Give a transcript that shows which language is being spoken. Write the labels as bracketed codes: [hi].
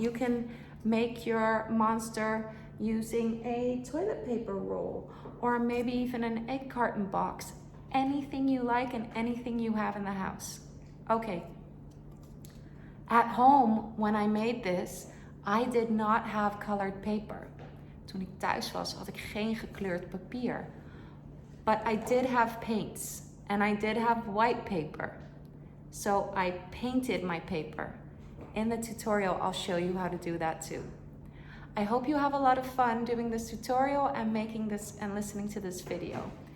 [en] You can make your monster using a toilet paper roll or maybe even an egg carton box. Anything you like and anything you have in the house. Okay. At home, when I made this, I did not have colored paper. [nl] Toen ik thuis was, had ik geen gekleurd papier. [en] But I did have paints and I did have white paper. So I painted my paper. In the tutorial, I'll show you how to do that too. I hope you have a lot of fun doing this tutorial and making this and listening to this video.